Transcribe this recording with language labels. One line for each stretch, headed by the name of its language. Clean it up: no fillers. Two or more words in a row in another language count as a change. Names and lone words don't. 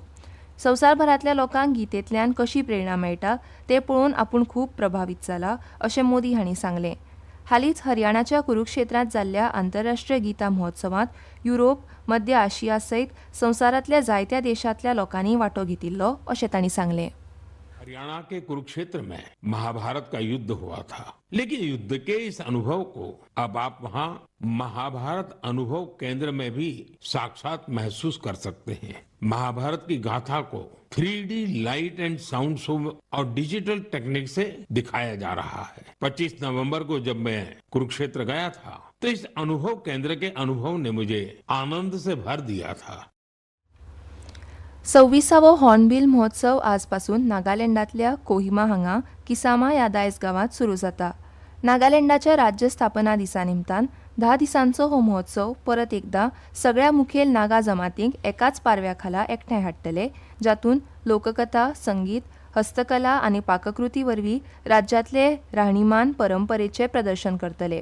Konkani: संवसारभरांतल्या लोकांक गीतेंतल्यान कशी प्रेरणा मेळटा तें पळोवन आपूण खूब प्रभावीत जाला, अशें मोदी हांणी सांगलें. हालींच हरियाणाच्या कुरुक्षेत्रांत जाल्ल्या आंतरराष्ट्रीय गीता महोत्सवांत युरोप, मध्य आशिया सयत संवसारांतल्या जायत्या देशांतल्या लोकांनी वांटो घेतिल्लो, अशें तांणी सांगलें.
Hindi: हरियाणा के कुरुक्षेत्र में महाभारत का युद्ध हुआ था, लेकिन युद्ध के इस अनुभव को अब आप वहाँ महाभारत अनुभव केंद्र में भी साक्षात महसूस कर सकते हैं. महाभारत की गाथा को 3D
English: light and sound show
Hindi: और
English: digital technique
Hindi: से दिखाया जा रहा है. 25 नवंबर को जब मैं कुरुक्षेत्र गया था तो इस अनुभव केंद्र के अनुभव ने मुझे आनंद से भर दिया था.
Konkani: 26वो हॉर्नबिल महोत्सव आजपासून नागालँडांतल्या कोहिमा हांगा किसामा ह्या दायज गांवांत सुरू जाता. नागालँडाच्या राज्य स्थापना दिसा निमतान 10 दिसांचो हो महोत्सव परत एकदां सगळ्या मुखेल नागा जमातींक एकाच पारव्या खाला एकठांय हाडटले, जातून लोककथा, संगीत, हस्तकला आनी पाककृती वरवीं राज्यांतले राहणीमान परंपरेचें प्रदर्शन करतले.